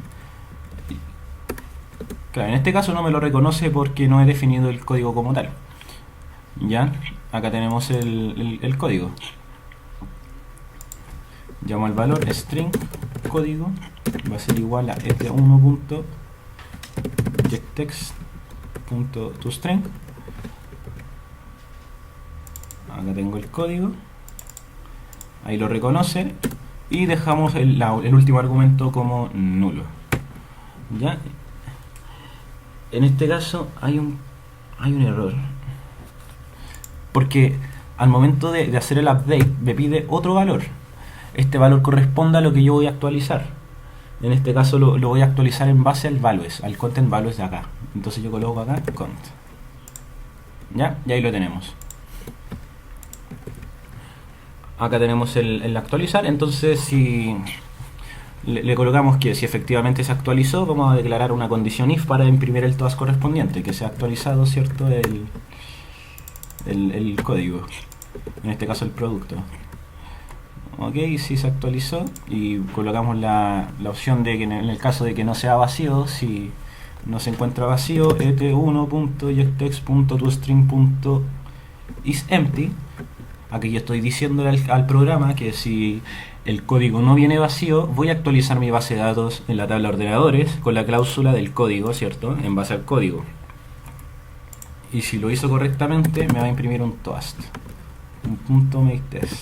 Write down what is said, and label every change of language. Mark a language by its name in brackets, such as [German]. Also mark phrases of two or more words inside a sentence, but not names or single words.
[Spanish] Claro, en este caso no me lo reconoce porque no he definido el código como tal. Ya, acá tenemos el código. Llamo al valor string código, va a ser igual a et1.getText.toString. Acá tengo el código, ahí lo reconoce y dejamos el último argumento como nulo. ¿Ya? En este caso hay un error, porque al momento de hacer el update me pide otro valor. Este valor corresponde a lo que yo voy a actualizar. En este caso lo voy a actualizar en base al values, al [English] content values [Spanish] de acá. Entonces yo coloco acá cont. ¿Ya? Y ahí lo tenemos. Acá tenemos el actualizar. Entonces si le colocamos que si efectivamente se actualizó, vamos a declarar una condición if para imprimir el toast correspondiente, que se ha actualizado, ¿cierto? El código, en este caso el producto. Ok, si se actualizó, y colocamos la opción de que en el caso de que no sea vacío, si no se encuentra vacío, [English] et1.getText.toString.isEmpty. [Spanish] Aquí yo estoy diciéndole al programa que si el código no viene vacío, voy a actualizar mi base de datos en la tabla ordenadores con la cláusula del código, ¿cierto? En base al código. Y si lo hizo correctamente, me va a imprimir un toast, un punto makeTest.